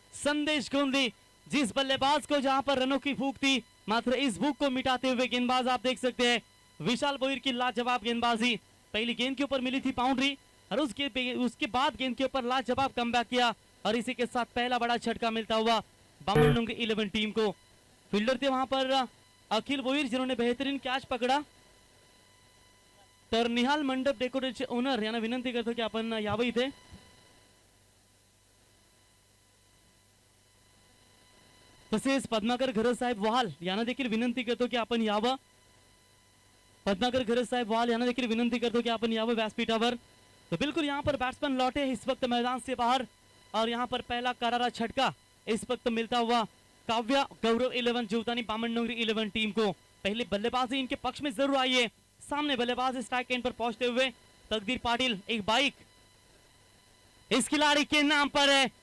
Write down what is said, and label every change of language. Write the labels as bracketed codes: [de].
[hi] संदेश गोंदी जिस बल्लेबाज को जहां पर रनों की भूख थी, मात्र इस भूख को मिटाते हुए गेंदबाज आप देख सकते हैं विशाल बोईर की लाजवाब गेंदबाजी. पहली गेंद के ऊपर मिली थी बाउंड्री और उसके बाद गेंद के ऊपर लाजवाब कमबैक किया और इसी के साथ पहला बड़ा झटका मिलता हुआ बामनडोंगरी 11 टीम को. फील्डर थे वहां पर अखिल बोईर जिन्होंने बेहतरीन कैच पकड़ा. [mr] तर निहाल मंडप डेकोरेटचे ओनर यांना विनंती करतो की आपण यावं इथे. तसेच पद्माकर घरसाहेब वाल यांना देखील विनंती करतो की आपण यावं. पद्माकर घरसाहेब वाल यांना देखील विनंती करतो की आपण यावं व्यासपीठावर. [hi] तो बिल्कुल यहाँ पर बैट्समैन लौटे इस वक्त मैदान से बाहर और यहाँ पर पहला करारा झटका इस वक्त मिलता हुआ काव्या गौरव 11 जीवदानी बामनडोंगरी 11 टीम को. पहले बल्लेबाजी इनके पक्ष में जरूर आई है. सामने बल्लेबाज स्ट्राइक एंड पर पहुंचते हुए तकदीर पाटिल, एक बाइक इस खिलाड़ी के नाम पर है.